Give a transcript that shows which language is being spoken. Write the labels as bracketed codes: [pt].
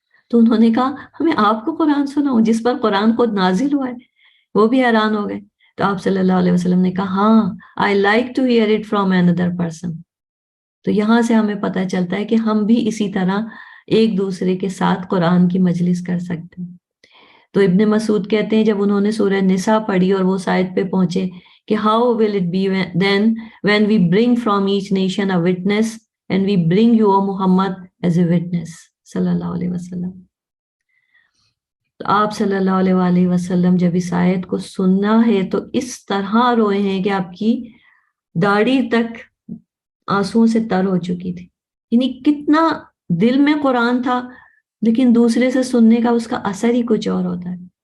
[ur] تو انہوں نے کہا ہمیں آپ کو قرآن سناؤ جس پر قرآن خود نازل ہوا ہے. وہ بھی حیران ہو گئے. تو آپ صلی اللہ علیہ وسلم نے کہا ہاں, [en] I like to hear it from another person. [ur] تو یہاں سے ہمیں پتہ چلتا ہے کہ ہم بھی اسی طرح ایک دوسرے کے ساتھ قرآن کی مجلس کر سکتے ہیں. تو ابن مسعود کہتے ہیں جب انہوں نے سورہ نساء پڑھی اور وہ آیت پہ پہنچے کہ [en] how will it be then when we bring from each nation a witness and we bring you O Muhammad as a witness [ur] صلی اللہ علیہ وسلم. تو آپ صلی اللہ علیہ وآلہ وسلم جب اس آیت کو سننا ہے تو اس طرح روئے ہیں کہ آپ کی داڑھی تک آنسوؤں سے تر ہو چکی تھی. یعنی کتنا دل میں قرآن تھا، لیکن دوسرے سے سننے کا اس کا اثر ہی کچھ اور ہوتا ہے.